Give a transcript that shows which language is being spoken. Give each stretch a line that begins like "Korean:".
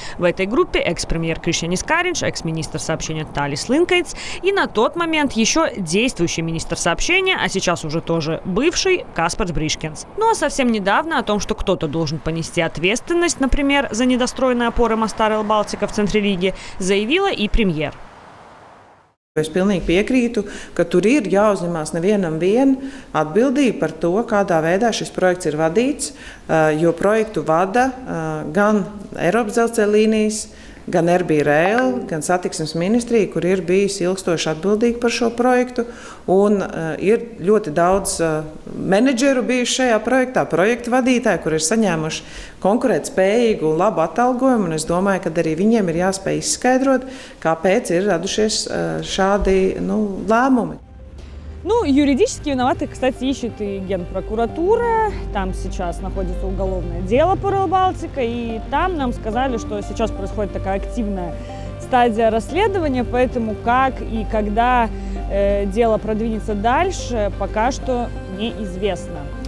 Russian: В этой группе экс-премьер Krišjānis Kariņš, экс-министр сообщения Tallis Linkaits и на тот момент еще действующий министр сообщения, а сейчас уже тоже бывший, Kaspars Briškens. Ну а совсем недавно о том, что кто-то должен понести ответственность, например, за недостроенные опоры моста Rail Baltica в центре Риги, заявила и премьер.
Latvian: Es pilnīgi piekrītu, ka tur ir jāuzņemās nevienam atbildība par to, kādā veidā šis projekts ir vadīts, jo projektu vada gan Eiropas dzelzceļa līnijas, gan RB Rail, gan satiksmes ministrija, kur ir bijusi ilgstoši atbildīga par šo projektu. Un ir ļoti daudz menedžeru bijuši šajā projektā, projektu vadītāji, kur ir saņēmuši konkurētspējīgu un labu atalgojumu. Un es domāju, ka arī viņiem ir jāspēj izskaidrot, kāpēc ir radušies šādi lēmumi.
Russian: Ну, юридически виноваты, кстати, ищет и Генпрокуратура. Там сейчас находится уголовное дело по Rail Baltica. И там нам сказали, что сейчас происходит такая активная стадия расследования. Поэтому как и когда дело продвинется дальше, пока что неизвестно.